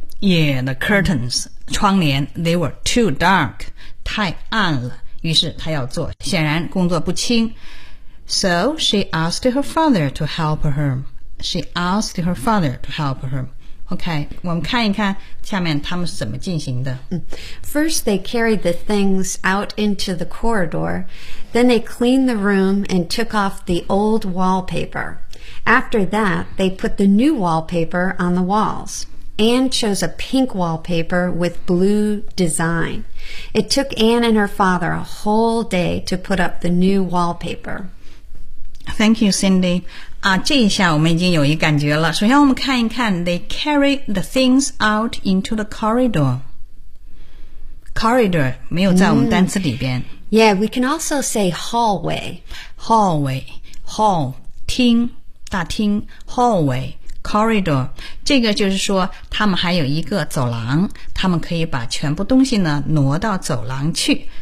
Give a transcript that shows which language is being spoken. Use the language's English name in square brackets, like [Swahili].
[English] Yeah, the curtains. [Chinese] 窗帘 [English] they were too dark, [Chinese] 太暗了，于是她要做，显然工作不轻。 [English] So she asked her father to help her. She asked her father to help her. [Chinese] OK, 我们看一看下面他们是怎么进行的。 [English] First, they carried the things out into the corridor. Then they cleaned the room and took off the old wallpaper. After that, they put the new wallpaper on the walls. Anne chose a pink wallpaper with blue design. It took Anne and her father a whole day to put up the new wallpaper. Thank you, Cindy. [Chinese] 这一下我们已经有一感觉了。首先我们看一看 [English] they carried the things out into the corridor. [Chinese] Corridor 没有在我们单词里边。 [English] Yeah, we can also say hallway. Hallway, hall, 厅大厅 hallway. [Chinese] Corridor, 这个就是说他们还有一个走廊，他们可以把全部东西呢挪到走廊去。